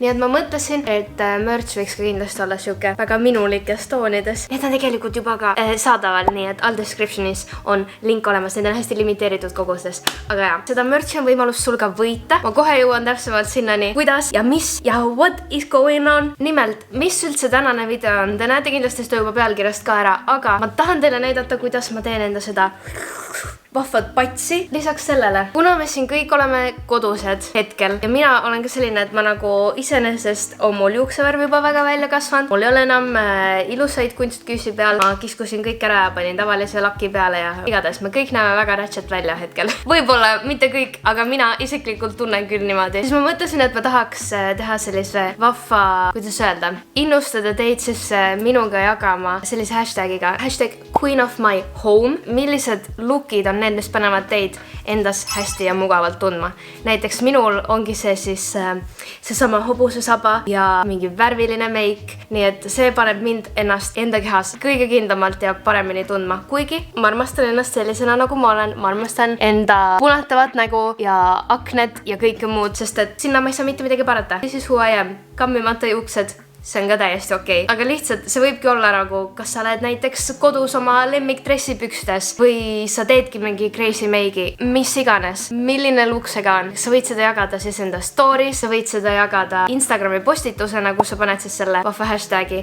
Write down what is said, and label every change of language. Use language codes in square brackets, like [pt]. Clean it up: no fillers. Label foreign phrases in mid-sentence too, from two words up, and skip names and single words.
[et] Nii et ma mõtlesin, et merch võiks ka kindlasti olla siuke väga minulikes toonides. Need on tegelikult juba ka saadaval, nii et all descriptionis on link olemas. Need on hästi limiteeritud kogustes. Aga jah, seda merchi on võimalus sul ka võita. Ma kohe jõuan täpsemalt sinnani, kuidas ja mis ja [en] what is going on. [et] Nimelt, mis üldse tänane video on? Te näete kindlasti seda juba pealkirjast ka ära, aga ma tahan teile näidata, kuidas ma teen enda seda vahvad patsi. Lisaks sellele, kuna me siin kõik oleme kodused hetkel ja mina olen ka selline, et ma nagu iseenesest on mul juuksevärv juba väga välja kasvanud. Mul ei ole enam ilusaid kunstküüsi peal. Ma kiskusin kõik ära ja panin tavalise laki peale ja igatahes me kõik näeme väga ratchet välja hetkel. Võib-olla mitte kõik, aga mina isiklikult tunnen küll niimoodi. Siis ma mõtlesin, et ma tahaks teha sellise vahva, kuidas öelda, innustada teid siis minuga jagama sellise hashtagiga. Hashtag Queen of my home. Millised lookid on need, mis panevad teid endas hästi ja mugavalt tundma. Näiteks minul ongi see siis seesama hobusesaba ja mingi värviline meik. Nii et see paneb mind ennast enda kehas kõige kindlamalt ja paremini tundma. Kuigi ma armastan ennast sellisena, nagu ma olen. Ma armastan enda punatavat nägu ja akned ja kõike muud, sest et sinna ma ei saa mitte midagi parata. [en] This is who I am. [et] Kammimata juuksed. See on ka täiesti okei. Aga lihtsalt see võibki olla nagu, kas sa oled näiteks kodus oma lemmik dressipükstes või sa teedki mingi crazy meigi, mis iganes, milline look see ka on. Sa võid seda jagada siis enda stories, sa võid seda jagada Instagrami postitusena, kus sa paned siis selle vahva hashtagi.